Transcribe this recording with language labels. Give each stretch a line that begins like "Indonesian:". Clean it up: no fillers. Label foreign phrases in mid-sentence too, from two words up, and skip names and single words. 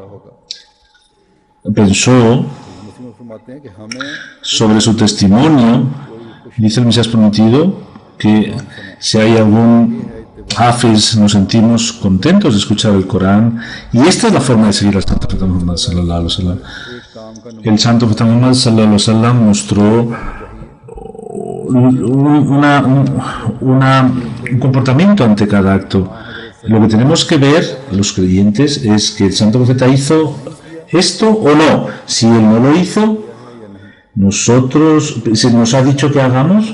Spanish: Pensó sobre su testimonio. Dice el Mesías prometido que si hay algún hafiz, nos sentimos contentos de escuchar el Corán, y esta es la forma de seguir al santo profeta Muhammad
Arabic: صلى الله عليه وسلم.
Spanish: El santo profeta Muhammad
Arabic: صلى الله عليه وسلم
Spanish: mostró un comportamiento ante cada acto. Lo que tenemos que ver los creyentes es que el santo profeta hizo esto o no. Si él no lo hizo, nosotros, se nos ha dicho que hagamos.